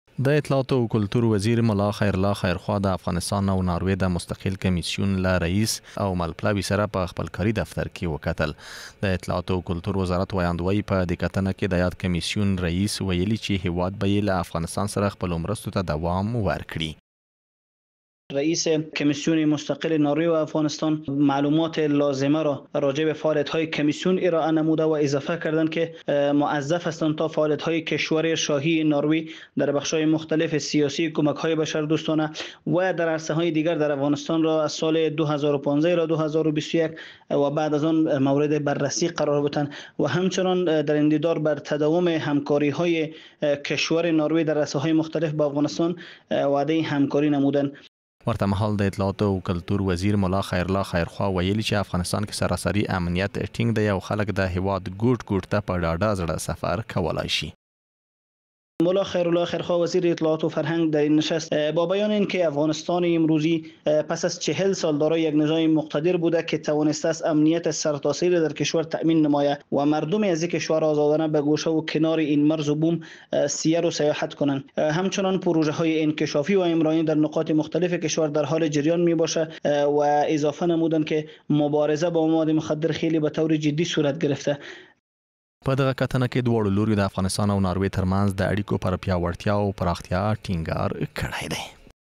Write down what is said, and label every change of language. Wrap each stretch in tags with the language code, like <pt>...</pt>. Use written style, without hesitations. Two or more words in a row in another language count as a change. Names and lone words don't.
<ps>د اطلاعات او کلتور وزیر ملا خیرالله خیرخوا د افغانستان او ناروې د مستقل کمیسیون له رئیس او ملپلاوي سره په خپل کاري دفتر کې وکتل. د اطلاعات او کلتور وزارت وایاندوی په دې کتنه کې د یاد کمیسیون رئیس ویلي چې هیواد به له افغانستان سره خپل مرستو ته دوام ورکړي.</ps> <fa>رئیس کمیسیون مستقل نروژ و افغانستان معلومات لازمه را راجع به فعالیت‌های کمیسیون ارائه نموده و اضافه کردند که موظف هستند تا فعالیت‌های کشور شاهی نروژ در بخش‌های مختلف سیاسی، کمک‌های بشردوستانه و در عرصه‌های دیگر در افغانستان را از سال 2015 الی 2021 و بعد از آن مورد بررسی قرار بدهند و همچنان در انتظار بر تداوم همکاری‌های کشور نروژ در عرصه‌های مختلف با افغانستان وعده همکاری نمودند.</fa> <ps>ورته مهال د اطلاعات او کلتور وزیر ملا خیرالله خیرخوا ویلي چې افغانستان کې سراسري امنیت ټینګ دی او خلک د هیواد ګوټ ته په ډاډه زړه سفر کولای شي.</ps> <fa>ملا خیرالله خیرخوا وزیر اطلاعات و فرهنگ در این نشست با بیان اینکه افغانستان امروزی پس از 40 سال دارای یک نظام مقتدر بوده که توانسته است امنیت سرتاسری در کشور تأمین نماید و مردم از این کشور آزادانه به گوشه و کنار این مرز و بوم سیر و سیاحت کنند. همچنان پروژه های انکشافی و عمرانی در نقاط مختلف کشور در حال جریان می باشه و اضافه نمودند که مبارزه با مواد مخدر خیلی به طور جدی صورت گرفته.</fa> <ps>په دغه کتنه کې دواړو لوري د افغانستان او ناروې ترمنځ د اړیکو پر پیاوړتیا او پراختیا ټینګار کړی دی.</ps>